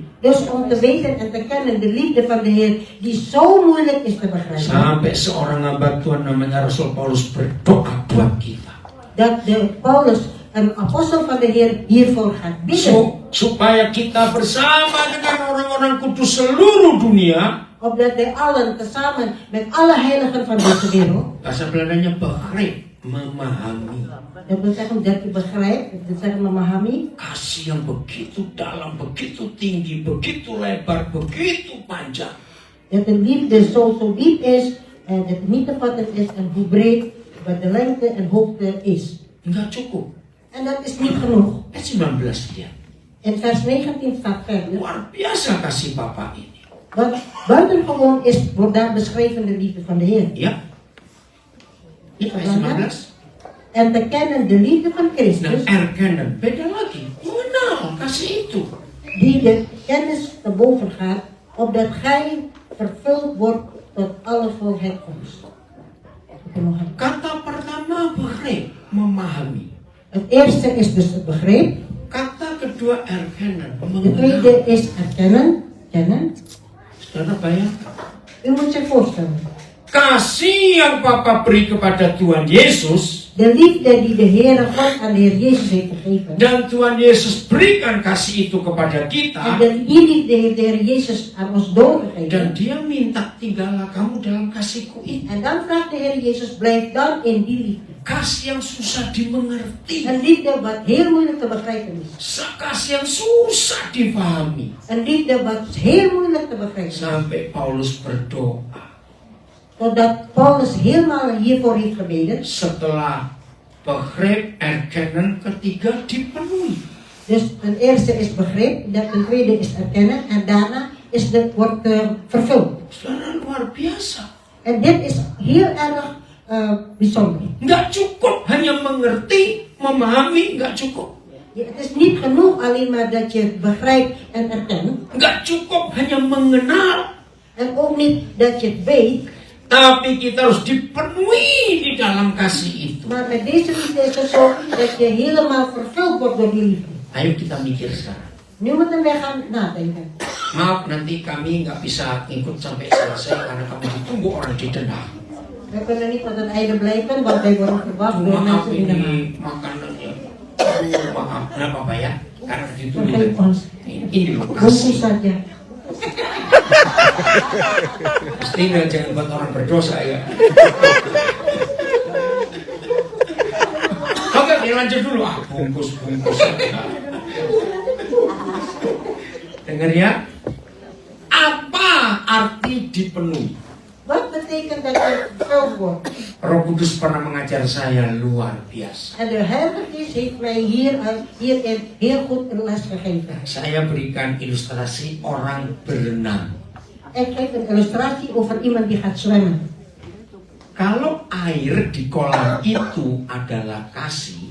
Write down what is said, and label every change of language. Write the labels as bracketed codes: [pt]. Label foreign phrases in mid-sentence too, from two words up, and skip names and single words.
[nl] Dus om te weten en te kennen de liefde van de Heer die zo moeilijk is te begrijpen. [id] Sampai seorang hamba Tuhan namanya Rasul Paulus berdoa buat kita. [nl] Dat de Paulus, een apostel van de Heer, hiervoor gaat bidden. [id] Supaya kita bersama dengan orang-orang kudus seluruh dunia. [nl] Opdat wij allen tezamen met alle heiligen van deze wereld. [id] Bahasa Belandanya begrip, memahami. [nl] Dat wil zeggen dat je begrijpt, dat wil zeggen memahami. [id] Kasih yang begitu dalam, begitu tinggi, begitu lebar, begitu panjang. [nl] Dat de liefde zo diep is en dat het niet te vatten is en hoe breed, wat de lengte en hoogte is. [id] Enggak cukup. [nl] En dat is niet genoeg. [id] Ayat 19 dia. [nl] In vers 19 staat verder. [id] Luar biasa kasih Bapa ini. [nl] Want buitengewoon wordt daar beschreven de liefde van de Heer. [id] Ya. Ini ayat 19. [nl] En te kennen de liefde van [id] Nah, [nl] Christus, erkennen. [id] Beda lagi. Mengenal kasih itu. [nl] die de kennis te boven gaat, opdat gij vervuld wordt tot alle volheid komst. [id] Kata pertama begrip, memahami. [nl] Het eerste is dus het begrip. [id] Kata kedua erkennen, [nl] De [id] mengenal. [nl] tweede is erkennen, kennen. [id] Saudara bayangkan, [nl] U moet zich voorstellen. [id] Kasih yang Papa beri kepada Tuhan Yesus, [nl] de liefde die de Heere God aan de Heer Jezus heeft gegeven. [id] dan Tuhan Yesus berikan kasih itu kepada [nl] En [id] kita, [nl] die liefde heeft de Heer Jezus aan ons [id] dan [nl] doorgegeven. [id] dia minta tinggallah kamu dalam kasihku ini. [nl] En dan vraagt de Heer Jezus, blijf dan in die liefde. [id] Kasih yang susah dimengerti, [nl] Een liefde wat heel moeilijk te begrijpen is. [id] kasih yang susah dipahami. [nl] Een liefde wat heel moeilijk te begrijpen is. [id] Sampai Paulus berdoa [nl] Totdat Paulus helemaal hiervoor heeft gebeden. [id] setelah [nl] begrip, erkennen, [id] ketiga dipenuhi. [nl] Dus ten eerste is begrip, dan ten tweede is erkennen en daarna wordt vervuld. [id] Saudara, luar biasa. [nl] En dit is heel erg bijzonder. [id] Nggak cukup hanya mengerti, memahami, nggak cukup. [nl] Ja, het is niet genoeg alleen maar dat je het begrijpt en erkent. [id] Nggak cukup hanya mengenal, [nl] En ook niet dat je het weet. [id] tapi kita harus dipenuhi di dalam kasih itu. [nl] Maar met deze liefde is het zo dat je helemaal vervuld wordt door die liefde. [id] Ayo kita mikir sekarang. [nl] Nu moeten wij gaan nadenken. [id] Maaf, nanti kami nggak bisa ikut sampai selesai karena kami ditunggu orang di Denah. [nl] We kunnen niet tot het einde blijven, want wij worden verwacht door [id] Maaf [nl] mensen in de maand. [id] ini makanannya. Maaf, kenapa Pak ya? Karena ditunggu. [nl] Vergeef ons. [id] Ini loh Bungkus kasih. saja. Pastinya jangan buat orang berdosa ya. Oke, lanjut dulu. Bungkus. Dengar ya. Apa arti dipenuhi? [nl] Wat betekent dat je vervuld wordt? [id] Roh Kudus pernah mengajar saya luar biasa. [nl] En de Heilige Geest heeft mij hierin heel goed een les gegeven. [id] Saya berikan ilustrasi orang berenang. [nl] Ik geef een illustratie over iemand die gaat zwemmen. [id] Kalau air di kolam itu adalah kasih,